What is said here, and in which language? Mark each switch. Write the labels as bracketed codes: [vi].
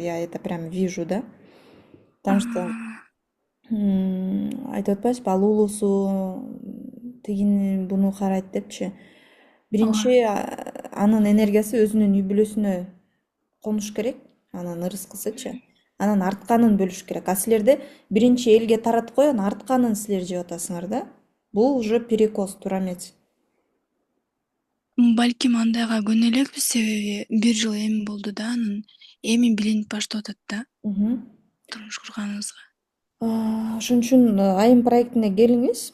[ru] Я это прям вижу, да. Потому что [ky] айтып атпайсызбы, ал улуусу тигини буну карайт депчи. Ооба. Биринчи анын энергиясы өзүнүн үй бүлөсүнө конуш керек, анын ырыскысычы. Анан артканын бөлүш керек. А силерде биринчи элге таратып коюп, анан артканын силер жеп атасыңар да. Бул [ru] уже перекос, [ky] туура эмес. Балким андайга көнө элекпиз, себеби бир жыл эми болду да, анан эми билинип баштап атат да турмуш курганыбызга. Ошон үчүн айым проектине келиңиз.